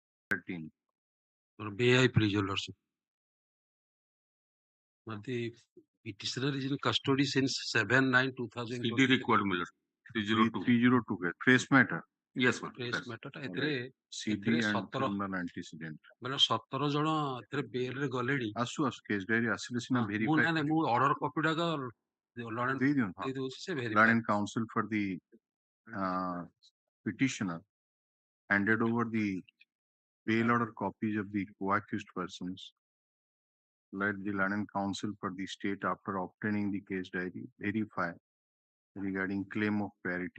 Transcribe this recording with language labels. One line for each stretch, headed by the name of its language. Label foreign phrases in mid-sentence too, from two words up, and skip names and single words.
English: 13. May I please, your lordship? But the petitioner is in custody since 7/9/2000. CD required, Miller. 302. 302 के trace matter. Yes, ma'am. Trace Yes.
Odia: matter ଟା ଏଥିରେ
English: CD and criminal antecedent.
Odia: ମାନେ 17 ଜଣ ଏଥିରେ ବେଲ୍ ରେ ଗଲେଣି। ଆସୁ
English: case diary
Odia: ଆସିଲେ ସିନା ମୁଁ verify ନାଇଁ ମୁଁ ଅର୍ଡର କପି ଟାକ ଦେଇ ଦିଅନ୍ତୁ। ଦେଇ ଦଉଛି ସେ verify।
English: Learned counsel for the petitioner handed over the bail order copies of the co-accused persons. Let the learned counsel for the state, after obtaining the case diary, verify regarding claim of parity.